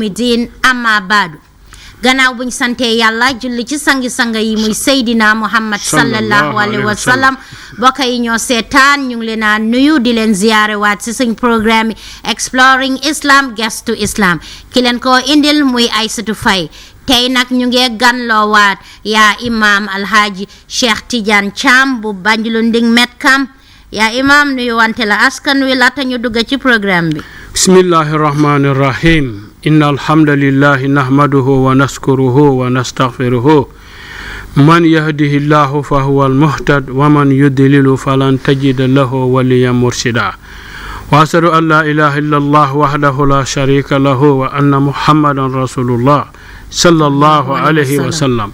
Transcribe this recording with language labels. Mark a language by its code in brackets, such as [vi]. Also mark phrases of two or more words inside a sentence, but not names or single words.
[ar] الدين أما بعد [wo] gannaaw buñ sante yàlla julli ci sangi-sanga yi muy Seydina Muhammad [ar] صلى الله عليه وسلم [wo] bokk yi ñoo seetaan ñu ngi leen a nuyu di leen ziyaare waat ci suñ programme Exploring Islam Guest to Islam ki leen ko indil muy Aïssatou Faye tey nag ñu ngi ganloo waat yaa imam alhaji Cheikh Tidiane Cham bu Banjulu Nding Medcam yaa imam nuyu wante la askan wi laata ñu dugg ci programme bi [ar] بسم الله الرحمن الرحيم إن الحمد لله نحمده ونشكره ونستغفره من يهده الله فهو المهتد ومن يضلل فلن تجد له وليا مرشدا وأشهد أن لا إله إلا الله وحده لا شريك له وأن محمدا رسول الله صلى الله عليه وسلم.